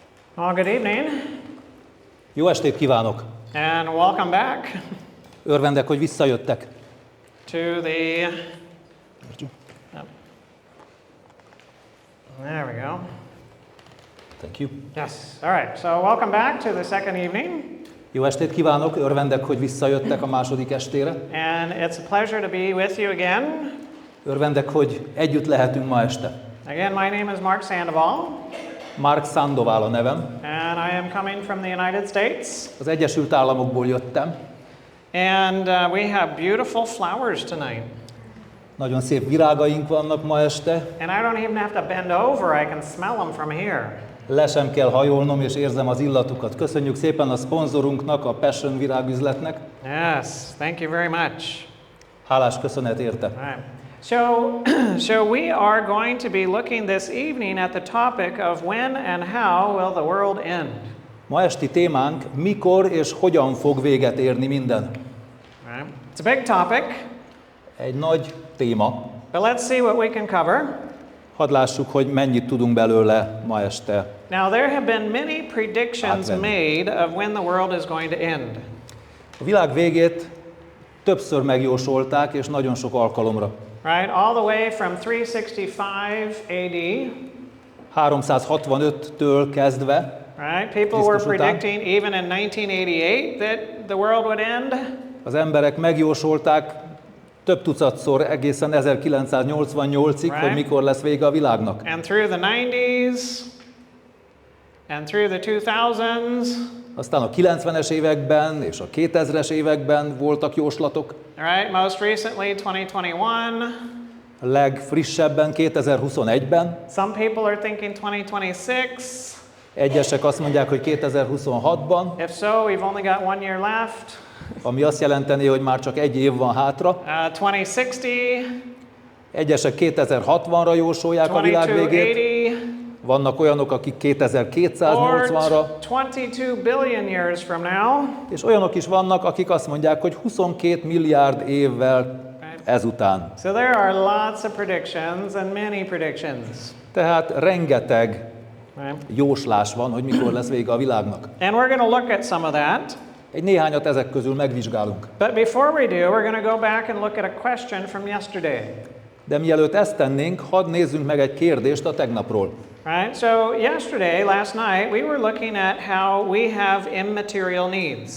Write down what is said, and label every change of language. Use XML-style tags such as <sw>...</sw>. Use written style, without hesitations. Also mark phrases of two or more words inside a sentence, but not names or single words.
<en>Well, good evening,</en> <hu>Jó estét kívánok!</hu> <en>and welcome back</en> <hu>Örvendek, hogy visszajöttek.</hu> <en>to the. Oh. There we go. Thank you. Yes. All right. So, welcome back to the second evening,</en> <hu>Jó estét kívánok, örvendek, hogy visszajöttek a második estére.</hu> <en>and it's a pleasure to be with you again.</en> <hu>Örvendek, hogy együtt lehetünk ma este.</hu> <en>Again, my name is Mark Sandoval,</en> <hu>Mark Sandoval a nevem.</hu> <en>and I am coming from the United States.</en> <hu>Az Egyesült Államokból jöttem.</hu> <en>And we have beautiful flowers tonight.</en> <hu>Nagyon szép virágaink vannak ma este.</hu> <en>And I don't even have to bend over, I can smell them from here.</en> <hu>Le sem kell hajolnom, és érzem az illatukat. Köszönjük szépen a szponzorunknak, a Passion virágüzletnek.</hu> <en>Yes, thank you very much.</en> <hu>Hálás köszönet érte.</hu> <en>All right. So we are going to be looking this evening at the topic of when and how will the world end.</en> <hu>Ma esti témánk, mikor és hogyan fog véget érni minden.</hu> <en>All right. It's a big topic,</en> <hu>Egy nagy téma.</hu> <en>but let's see what we can cover.</en> <hu>Hadd lássuk, hogy mennyit tudunk belőle ma este.</hu> <en>Now there have been many predictions</en> <hu>Átvenni.</hu> <en>made of when the world is going to end.</en> <hu>A világ végét többször megjósolták, és nagyon sok alkalomra.</hu> <en>Right? All the way from 365 AD,</en> <hu>365-től kezdve,</hu> <en>right? People were</en> <hu>Krisztus után.</hu> <en>predicting even in 1988 that the world would end.</en> <hu>az emberek megjósolták több tucatszor egészen 1988-ig,</hu> <en>Right.</en> <hu>hogy mikor lesz vége a világnak.</hu> <en>And through the 90s and through the 2000s,</en> <hu>Aztán a 90-es években és a 2000-es években voltak jóslatok.</hu> <en>right? Most recently 2021.</en> <hu>A legfrissebben 2021-ben.</hu> <en>Some people are thinking 2026.</en> <hu>Egyesek azt mondják, hogy 2026-ban,</hu> <en>If so, we've only got 1 year left.</en> <hu>ami azt jelenteni, hogy már csak egy év van hátra.</hu> <en>2060,</en> <hu>Egyesek 2060-ra jósolják a világ végét.</hu> <en>2280,</en> <hu>Vannak olyanok, akik 2280-ra,</hu> <en>or 22 billion years from now.</en> <hu>és olyanok is vannak, akik azt mondják, hogy 22 milliárd évvel ezután.</hu> <en>So there are lots of predictions and many predictions.</en> <hu>Tehát rengeteg</hu> <en>Right?</en> <hu>jóslás van, hogy mikor lesz vége a világnak.</hu> <en>And we're going to look at some of that.</en> <hu>Egy néhányat ezek közül megvizsgálunk.</hu> <en>But before we do, we're going to go back and look at a question from yesterday.</en> <hu>De mielőtt ezt tennénk, hadd nézzünk meg egy kérdést a tegnapról.</hu> <en>Right? So last night, we were looking at how we have immaterial needs.</en>